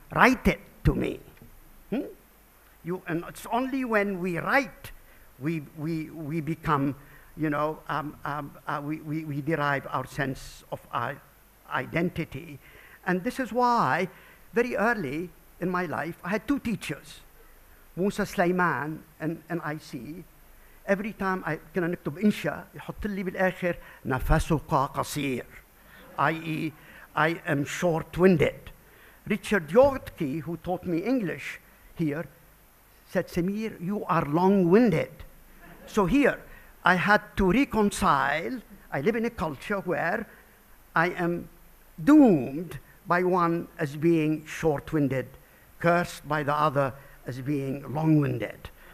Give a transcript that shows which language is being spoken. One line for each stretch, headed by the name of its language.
English: Write it to me." And it's only when we write we become, you know, we derive our sense of our identity. And this is why, very early in my life, I had two teachers, Musa Sulaiman and IC. Every time I
Arabic: كنا نكتب إنشاء يحط لي بالآخر نفسك قصير,
English: i.e., I am short-winded. Richard Yortke, who taught me English here, said, "Samir, you are long-winded." So here, I had to reconcile. I live in a culture where I am doomed by one as being short-winded, cursed by the other as being long-winded.